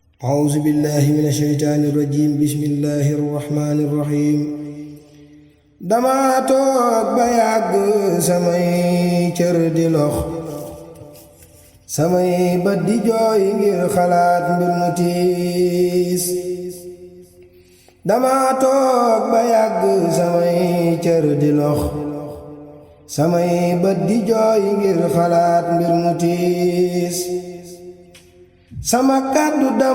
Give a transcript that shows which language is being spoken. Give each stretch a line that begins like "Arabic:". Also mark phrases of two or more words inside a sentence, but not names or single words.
Arabic: أعوذ بالله من الشيطان الرجيم بسم الله الرحمن الرحيم
Wolof: dama toog ba yàgg samay cër di lox samay bët di jooy ngir xalaat mbir mu tiis dama toog ba yàgg samay cër di lox samay bët di jooy ngir xalaat mbir mu tiis sama kàddu dam